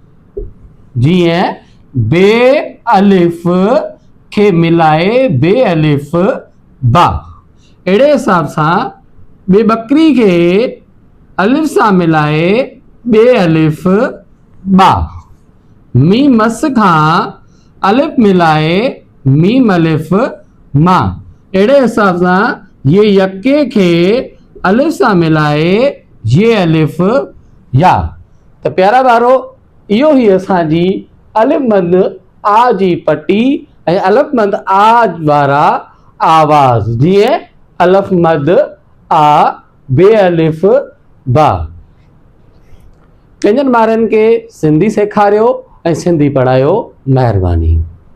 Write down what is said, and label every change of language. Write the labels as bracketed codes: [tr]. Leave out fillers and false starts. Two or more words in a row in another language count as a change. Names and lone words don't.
[sd] जीअं बे अलिफ़ खे मिलाए बे अलिफ़ बा, अहिड़े हिसाब सां बे बकरी खे अलिफ़ सां मिलाए बे अलिफ़ बा, मीम मस खां अलिफ़ मिलाए मीम अलिफ़ मा, अहिड़े हिसाब सां ये यके खे अलिफ़ सां मिलाए ये अलिफ़ या। त प्यारा ॿारो, इहो ई असांजी अलिफ़ मद आ जी पटी ऐं अलिफ़ मद आ वारा आवाज़। जीअं अलिफ़ मद आ, बे अलिफ़ बा। पंहिंजनि ॿारनि खे सिंधी सेखारियो ऐं सिंधी पढ़ायो। महिरबानी।